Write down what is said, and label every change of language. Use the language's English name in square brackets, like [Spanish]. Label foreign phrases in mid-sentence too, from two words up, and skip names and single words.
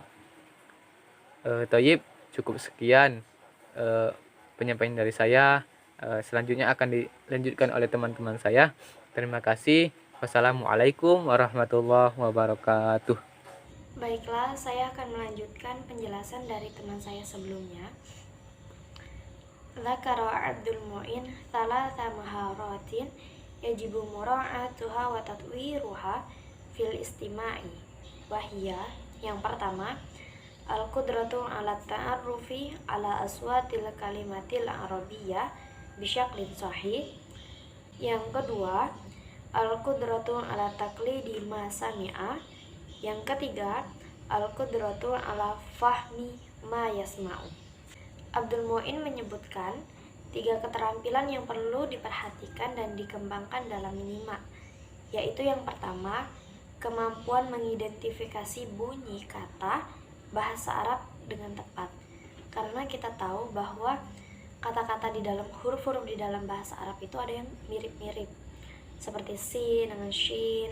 [Indonesian] Thayyib, cukup sekian penyampaian dari saya. Selanjutnya akan dilanjutkan oleh teman-teman saya. Terima kasih. [Arabic] والسلام عليكم ورحمة الله وبركاته. [Indonesian] Baiklah, saya akan melanjutkan penjelasan dari teman saya sebelumnya. [Arabic] ذكر عبد المعين ثلاث مهارات يجب مراعاتها وتطويرها في الاستماع. وهي, [Indonesian] yang pertama, [Arabic] القدرة على التعرف على أصوات الكلمات العربية بشكل صحيح. [Indonesian] Yang kedua, [Arabic] القدرة على تقليد ما سمع. [Indonesian] Yang ketiga, [Arabic] القدرة على فهم ما يسمع. [Indonesian] Abdul Mu'in menyebutkan 3 keterampilan yang perlu diperhatikan dan dikembangkan dalam menyimak, yaitu yang pertama, kemampuan mengidentifikasi bunyi kata bahasa Arab dengan tepat. Karena kita tahu bahwa kata-kata di dalam huruf-huruf di dalam bahasa Arab itu ada yang mirip-mirip, seperti sin dengan shin.